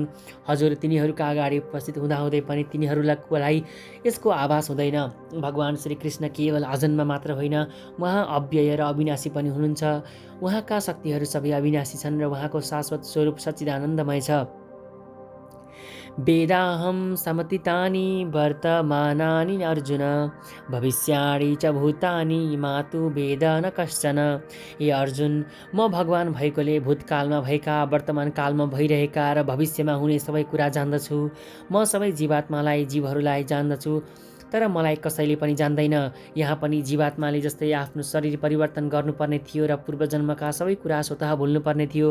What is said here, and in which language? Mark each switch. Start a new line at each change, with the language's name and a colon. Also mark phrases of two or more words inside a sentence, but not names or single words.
Nepali: हजुर तिनीहरूका अगाडि उपस्थित हुँदाहुँदै पनि तिनीहरूलाई यसको आभास हुँदैन। भगवान श्रीकृष्ण केवल अजन्म मात्र होइन, उहाँ अव्यय र अविनाशी पनि हुनुहुन्छ। उहाँका शक्तिहरू सबै अविनाशी छन् र उहाँको शाश्वत स्वरूप सच्चिदानन्दमय छ।
Sanskrit: वेदाहं समतीतानि वर्तमानानि अर्जुन भविष्याणि च भूतानि मातु वेद न कश्चन।
Nepali: हे अर्जुन, म भगवान भएकोले भूतकालमा भएका, वर्तमान कालमा भइरहेका र भविष्यमा हुने सबै कुरा जान्दछु। म सबै जीवात्मालाई, जीवहरूलाई जान्दछु, तर मलाई कसैले पनि जान्दैन। यहाँ पनि जीवात्माले जस्तै आफ्नो शरीर परिवर्तन गर्नुपर्ने थियो र पूर्वजन्मका सबै कुरा स्वतः भुल्नुपर्ने थियो।